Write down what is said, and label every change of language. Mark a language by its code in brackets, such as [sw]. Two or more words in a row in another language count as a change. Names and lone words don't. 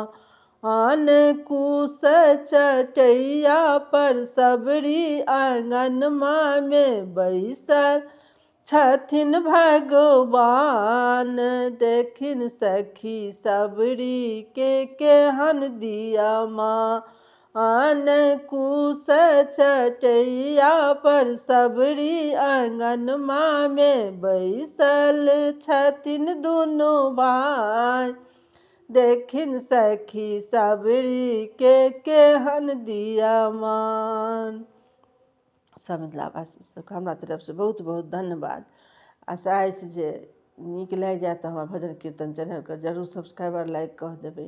[mai] कुश चटैया पर सबरी अंगनमा में बैसल छथिन भगवान। देखिन सखी सबरी के केहन दिया मान। कुश चटैया पर सबरी अंगनमा में बैसल छथिन दुनू भाई। देखिन सखी सबरी के केहन दिया मान। सब मिथिलावासी सबके हमरा तरफ से बहुत बहुत धन्यवाद। आशा अछि जे नीक लागि जायत तऽ हमर भजन कीर्तन चैनल के जरूर [en] subscriber like [mai] कऽ देबै।